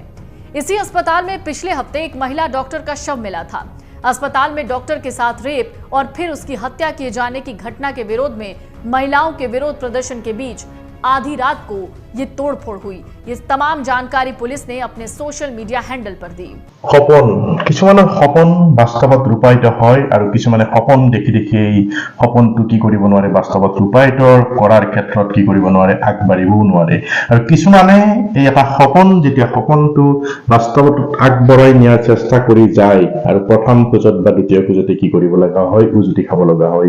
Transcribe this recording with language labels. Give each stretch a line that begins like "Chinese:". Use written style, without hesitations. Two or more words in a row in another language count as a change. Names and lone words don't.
Hindi: इसी अस्पताल में पिछले हफ्ते एक महिला डॉक्टर का शव मिला था। अस्पताल में डॉक्टर के साथ रेप और फिर उसकी हत्या किए जाने की घटना के विरोध में महिलाओं के विरोध प्रदर्शन के बीच आधी रात को ये तोड़फोड़ हुई। ये तमाम जानकारी पुलिस ने अपने
English: social media handle
Hindi: पर दी।
Assamese: সপন কিছুমানৰ সপন বাস্তৱত ৰূপায়িত হয় আৰু কিছুমানে সপন দেখি দেখি এই সপনটো কি কৰিব নোৱাৰে, বাস্তৱত ৰূপায়িত কৰাৰ ক্ষেত্ৰত কি কৰিব নোৱাৰে, আগবাঢ়িবও নোৱাৰে। আৰু কিছুমানে এই এটা সপন যেতিয়া সপনটো বাস্তৱত আগবঢ়াই নিয়াৰ চেষ্টা কৰি যায় আৰু প্ৰথম খোজত বা দ্বিতীয় খোজতে কি কৰিব লগা হয়, উজুতি খাব লগা হয়।